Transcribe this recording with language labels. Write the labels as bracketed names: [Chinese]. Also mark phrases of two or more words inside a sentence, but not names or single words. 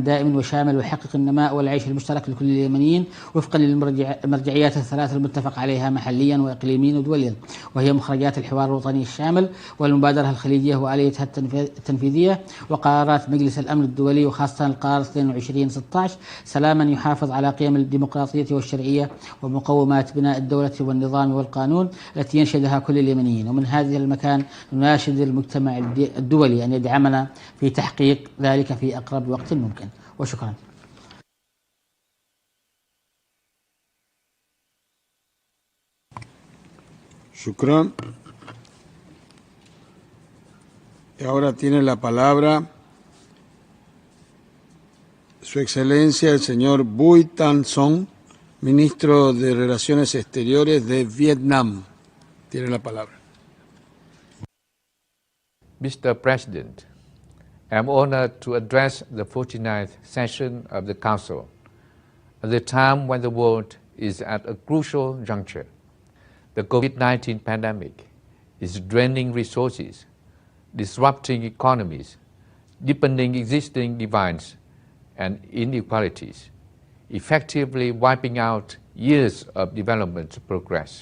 [Arabic] دائم وشامل ويحقق النماء والعيش المشترك لكل اليمنيين وفقا للمرجعيات الثلاث المتفق عليها محليا وإقليميا ودوليا، وهي مخرجات الحوار الوطني الشامل والمبادرة الخليجية وآليتها التنفيذية وقرارات مجلس الأمن الدولي، وخاصة القرار 2216 سلاما يحافظ على قيم الديمقراطية والشرعية ومقومات بناء الدولة والنظام والقانون التي ينشدها كل اليمنيين. ومن هذه المكان نناشد المجتمع الدولي أن يدعمنا في تحقيق ذلك في أقرب وقت ممكن. وشكرا. Shukran. [Spanish] Y ahora tiene la palabra Su Excelencia el señor Bui Tan Son, Ministro de Relaciones Exteriores de Vietnam. Tiene la palabra. [English] Mr. President, I am honored to address the 49th session of the Council at the time when the world is at a crucial juncture. The COVID-19 pandemic is draining resources, disrupting economies, deepening existing divides and inequalities, effectively wiping out years of development progress.